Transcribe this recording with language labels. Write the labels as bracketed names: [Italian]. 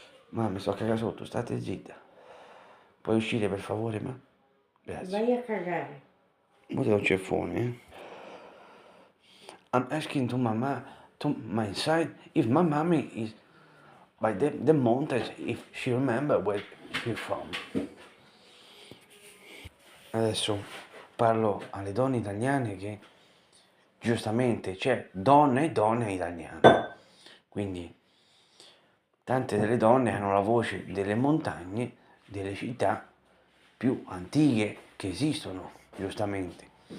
[Italian] Ma mi sto a cagare sotto, state zitta. Puoi uscire per favore, ma? Grazie. Vai a cagare. Mo ti do un ceffone, eh? [English] I'm asking to mama, to my side, if my mommy is by the mountains, if she remember where she's from. [Italian] Adesso parlo alle donne italiane che giustamente c'è donne e donne italiane. Quindi tante delle donne hanno la voce delle montagne, delle città più antiche che esistono, giustamente.